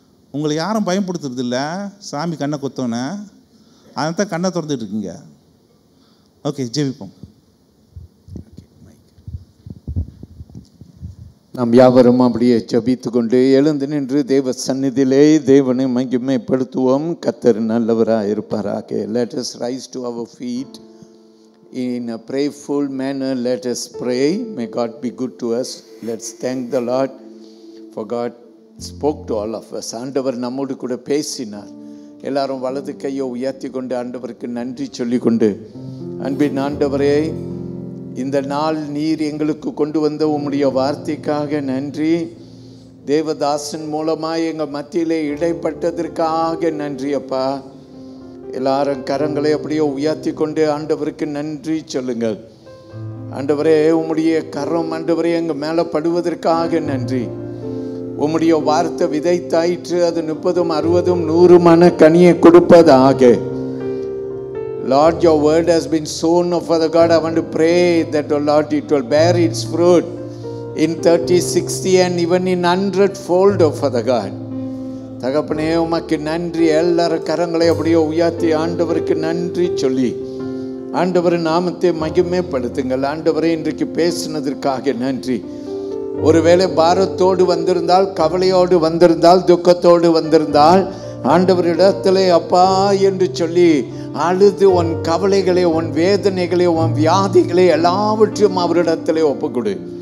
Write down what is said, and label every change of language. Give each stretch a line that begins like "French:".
Tamil: உங்களை யாரும் பயன்படுத்துறது இல்லை. சாமி கண்ணை கொத்தோன்னே அதான் கண்ணை திறந்துட்டு இருக்கீங்க. ஓகே, ஜெபிப்போம். நாம் யாவரும் அப்படியே ஜெபித்து கொண்டு எழுந்து நின்று தேவ சந்நிதியிலே தேவனை மகிமைப்படுத்துவோம். கர்த்தர் நல்லவராக இருப்பாராக.
English: Let us rise to our feet in a prayerful manner. Let us pray. May God be good to us. Let's thank the Lord for God spoke to all of us.
Tamil: ஆண்டவர் நம்மோடு கூட பேசினார். எல்லாரும் வலது கையை உயர்த்தி கொண்டு ஆண்டவருக்கு நன்றி சொல்லிக்கொண்டு, அன்பின் ஆண்டவரே, இந்த நாள் நீர் எங்களுக்கு கொண்டு வந்த உம்முடைய வார்த்தைக்காக நன்றி. தேவதாசன் மூலமாக எங்கள் மத்தியிலே இடைப்பட்டதற்காக நன்றி அப்பா. எல்லாரும் கரங்களை அப்படியே உயர்த்தி கொண்டு ஆண்டவருக்கு நன்றி சொல்லுங்கள். ஆண்டவரே, உம்முடைய கரம் ஆண்டவரே எங்கள் மேலே படுவதற்காக நன்றி. உம்முடைய வார்த்தை விதைத்தாயிற்று, அது 30, 60, 100 கனியை கொடுப்பதாக.
English: Lord, your word has been sown, oh Father God. I want to pray that, oh Lord, it will bear its fruit in 30, 60 and even in 100-fold, oh Father God.
Tamil: தகப்பனே, உமக்கு நன்றி. எல்லாரும் கரங்களை அப்படியே உயர்த்தி ஆண்டவருக்கு நன்றி சொல்லி ஆண்டவர் நாமத்தை மகிமைப்படுத்துங்கள். ஆண்டவரே, இன்றைக்கு பேசினதற்காக நன்றி. ஒருவேளை பாரத்தோடு வந்திருந்தால், கவலையோடு வந்திருந்தால், துக்கத்தோடு வந்திருந்தால், ஆண்டவரிடத்திலே அப்பா என்று சொல்லி அழுது உன் கவலைகளை, உன் வேதனைகளை, உன் வியாதிகளை எல்லாவற்றையும் அவரிடத்திலே ஒப்புக்கொடு.